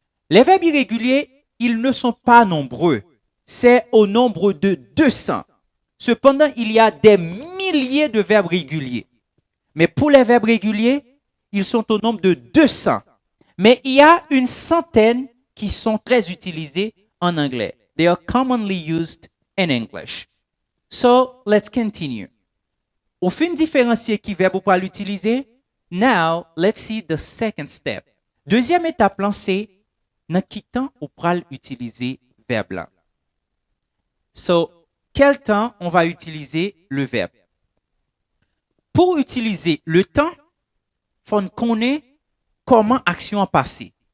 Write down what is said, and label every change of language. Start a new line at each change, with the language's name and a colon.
French: Les verbes irréguliers, ils ne sont pas nombreux. C'est au nombre de 200. Cependant, il y a des milliers de verbes réguliers. Mais pour les verbes réguliers, ils sont au nombre de 200. Mais il y a une centaine qui sont très utilisés en anglais.
English: They are commonly used in English. So, let's continue.
French: Au fin de différencier qui verbe pour l'utiliser,
English: now, let's see the second step.
French: Deuxième étape, c'est dans quel temps on pourra utiliser verbe là. So, quel temps on va utiliser le verbe? Pour utiliser le temps, il faut connaître comment action a passé.